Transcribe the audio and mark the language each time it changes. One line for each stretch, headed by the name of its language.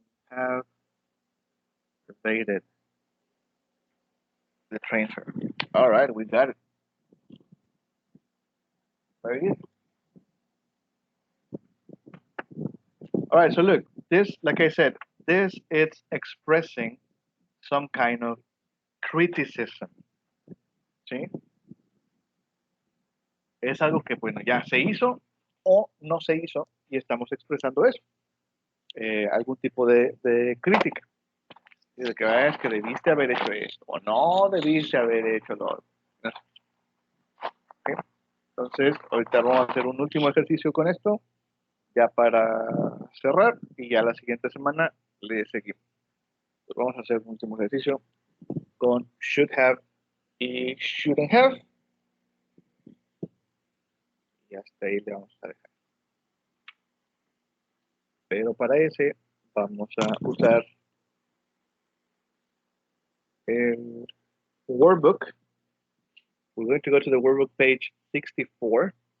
English: Shouldn't have evaded the train fare. All right, we got it. Very good. All right, so look, this, like I said, this is expressing some kind of criticism.
Spanish: ¿Sí? Es algo que, bueno, ya se hizo o no se hizo y estamos expresando eso. Algún tipo de crítica. Y de que es que debiste haber hecho esto o no debiste haber hecho lo otro. ¿Okay? Entonces, ahorita vamos a hacer un último ejercicio con esto, ya para cerrar, y ya la siguiente semana le seguimos. Entonces, vamos a hacer un último ejercicio con should have y shouldn't have. Y hasta ahí le vamos a dejar. Pero para ese vamos a usar el workbook.
English: We're going to go to the workbook page 64.